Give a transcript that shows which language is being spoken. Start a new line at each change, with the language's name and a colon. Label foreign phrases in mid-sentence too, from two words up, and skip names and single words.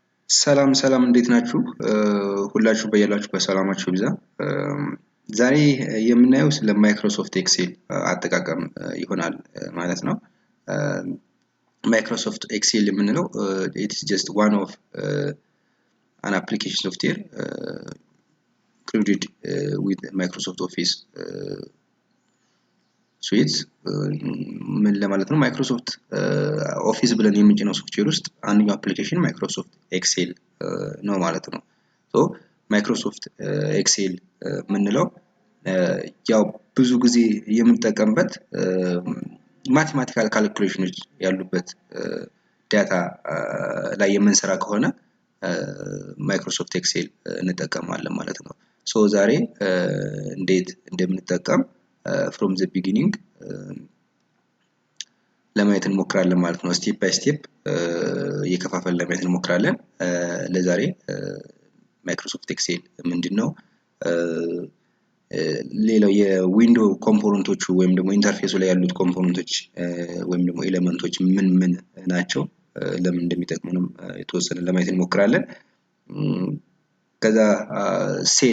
Amharic: ሰላም ሰላም እንዴት ናችሁ? ሁላችሁ በያላችሁ በሰላማችሁ ይብዛ። ዛሬ የምናየው ስለ ማይክሮሶፍት ኤክሴል አጠቃቀም ይሆናል ማለት ነው። ማይክሮሶፍት ኤክሴል የምንለው
English: it is just one of an application software included with Microsoft Office
Amharic: suite ምን ለማለት ነው ማይክሮሶፍት ኦፊስ ብለን የምንጭነው ሶፍትዌር ውስጥ አንደኛው አፕሊኬሽን ማይክሮሶፍት ኤክሴል ነው ማለት ነው። ሶ ማይክሮሶፍት ኤክሴል ምንለው ያው ብዙ ጊዜ የምንጠቀምበት ማቴማቲካል ካልኩሌሽኖች ያሉበት ዳታ ላይ የምንሰራ ከሆነ ማይክሮሶፍት ኤክሴል እንጠቀማለን ማለት ነው። ሶ ዛሬ እንዴት እንደምንጠቀም
English: from the beginning
Amharic: ለማየት እንሞክራለን ማለት ነው።
English: step by step
Amharic: እየከፋፈልን ለማየት እንሞክራለን። ለዛሬ ማይክሮሶፍት ኤክሴል ምንድነው ሌላው የዊንዶው ኮምፖነንቶቹ ወይም ደግሞ ኢንተርፌሱ ላይ ያሉት ኮምፖነንቶች ወይም ደግሞ ኤሌመንቶች ምን ናቸው ለምን እንደሚጠቅሙንም የተወሰነ ለማየት እንሞክራለን። ከዛ ሴል